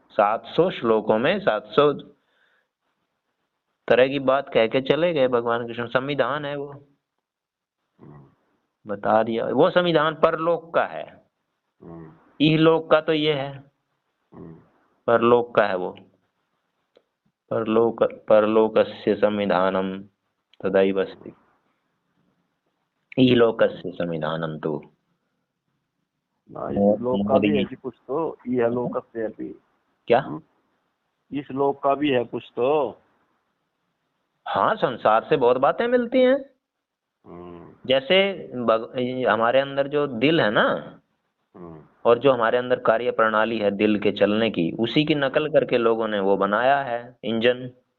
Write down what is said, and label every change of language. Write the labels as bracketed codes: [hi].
[hi] 700 श्लोकों में 700 तरह की बात कह के चले गए भगवान कृष्ण। संविधान है वो, बता दिया। वो संविधान परलोक का है, इहलोक का तो ये है, परलोक का है वो। [sa] परलोकस्य संविधानम तदैव अस्ति, इहलोकस्य संविधानम तो। [hi] इस लोक का भी है जी कुछ तो, [sa] इहलोकस्य अपि। [hi] क्या? इस लोक का भी है कुछ तो। हाँ, संसार से बहुत बातें मिलती हैं। जैसे हमारे अंदर जो दिल है ना, और जो हमारे अंदर कार्य प्रणाली है दिल के चलने की, उसी की नकल करके लोगों ने वो बनाया है इंजन।